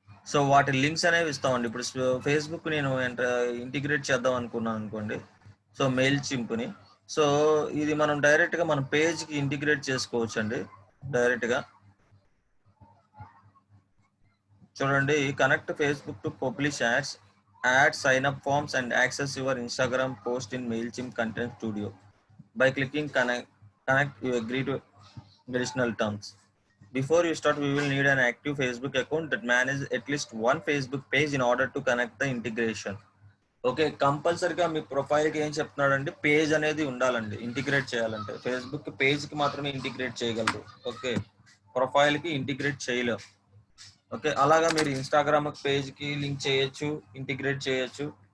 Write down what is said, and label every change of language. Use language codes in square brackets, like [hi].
[te] So వాటి links అనేవి ఇస్తామండి. ఇప్పుడు ఫేస్బుక్ నేను ఇంటిగ్రేట్ చేద్దాం అనుకున్నాను అనుకోండి, సో మెయిల్ చింపుని, సో ఇది మనం డైరెక్ట్ గా మన పేజ్ కి ఇంటిగ్రేట్ చేసుకోవచ్చు అండి డైరెక్ట్ గా. [en] చూడండి, connect Facebook to publish ads, ad sign up forms and access your Instagram post in Mailchimp content studio by clicking connect you agree to additional terms. Before you start, we will need an active Facebook account that manages at least one Facebook page in order to connect the integration. [te] Okay, కంపల్సరీగా మీ ప్రొఫైల్కి ఏం చెప్తున్నాడంటే page అనేది ఉండాలండి. Integrate చేయాలంటే Facebook పేజ్కి మాత్రమే integrate చేయగలరు. Okay, ప్రొఫైల్కి integrate చేయలేం. Okay, అలాగా మీరు ఇన్స్టాగ్రామ్ పేజ్కి లింక్ చేయొచ్చు, ఇంటిగ్రేట్ చేయొచ్చు.